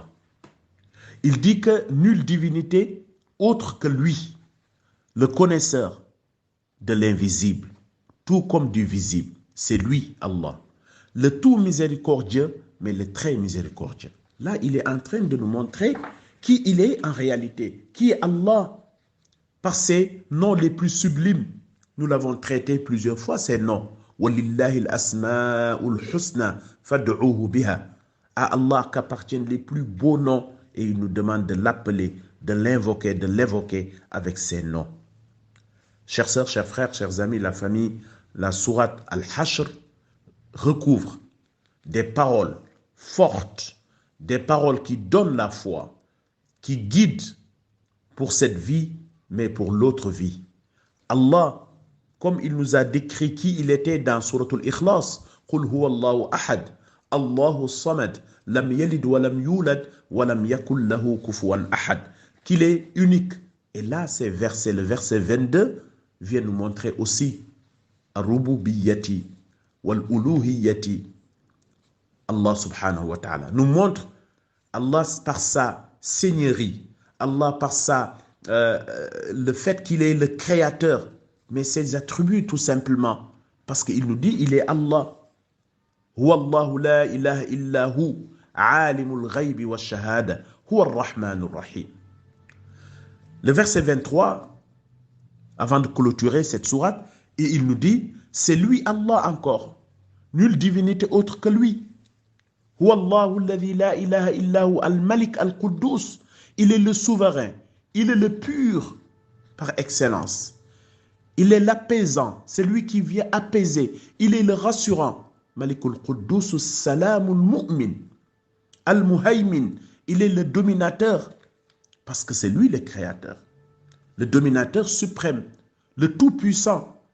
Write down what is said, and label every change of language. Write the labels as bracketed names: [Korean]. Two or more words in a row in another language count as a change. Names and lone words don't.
[French] Il dit que nulle divinité autre que lui, le connaisseur de l'invisible, tout comme du visible, c'est lui Allah. Le tout miséricordieux, mais le très miséricordieux. Là, il est en train de nous montrer qui il est en réalité, qui est Allah, par ses noms les plus sublimes. Nous l'avons traité plusieurs fois, ces noms. [Arabic] وَلِلَّهِ الْأَسْمَاءُ الْحُسْنَى فَادْعُوهُ بِهَا. [French] À Allah qu'appartiennent les plus beaux noms, et il nous demande de l'appeler, de l'évoquer avec ses noms. Chers sœurs, chers frères, chers amis, la famille, la sourate Al-Hashr recouvre des paroles fortes, des paroles qui donnent la foi, qui guident pour cette vie, mais pour l'autre vie. Allah, comme il nous a décrit qui il était dans Surat Al-Ikhlas, [Arabic] قُلْ هُوَ اللَّهُ أَحَدٌ اللَّهُ الصَّمَدُ لَمْ يَلِدْ وَلَمْ يُولَدْ وَلَمْ يَكُنْ لَهُ كُفُوًا أَحَدٌ, [French] qu'il est unique. Et là, le verset 22 vient nous montrer aussi [Arabic] الربوبية والألوهية. [French] Allah [Arabic] سبحانه وتعالى [French] nous montre Allah par sa seigneurie, Allah par le fait qu'il est le créateur, mais ses attributs tout simplement, parce qu'il nous dit il est Allah. [Arabic] هو الله لا إله إلا هو عالم الغيب والشهادة هو الرحمن الرحيم. [French] Le verset 23, avant de clôturer cette sourate, et il nous dit, c'est lui Allah encore, nulle divinité autre que lui. [Arabic] هو الله الذي لا إله إلا هو الملك القدوس. [French] Il est le souverain, il est le pur par excellence. Il est l'apaisant, c'est lui qui vient apaiser. Il est le rassurant. [Arabic] الملك القدوس السلام المؤمن المهيمن. [French] Il est le dominateur parce que c'est lui le créateur, le dominateur suprême, le tout-puissant.